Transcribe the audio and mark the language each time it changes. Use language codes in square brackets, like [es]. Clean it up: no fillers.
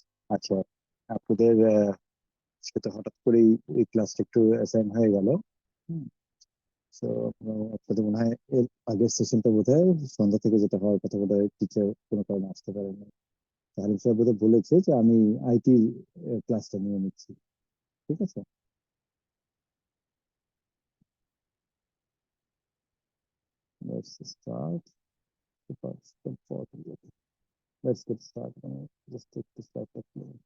[bn] আচ্ছা, আপনাদের আজকে তো হঠাৎ করেই এই ক্লাসটা একটু অ্যাসাইন হয়ে গেল। তো আপনাদের মনে হয় এর আগের সেশনটা বোধহয় সন্ধ্যা থেকে যেটা হওয়ার কথা, বোধহয় টিচার কোনো কারণে আসতে পারেন না। তাহলে স্যার বোধহয় বলেছে যে আমি আইটি ক্লাসটা নিয়ে নিচ্ছি। ঠিক আছে, [en] let's start the first part. Let's get started. Just take the start of the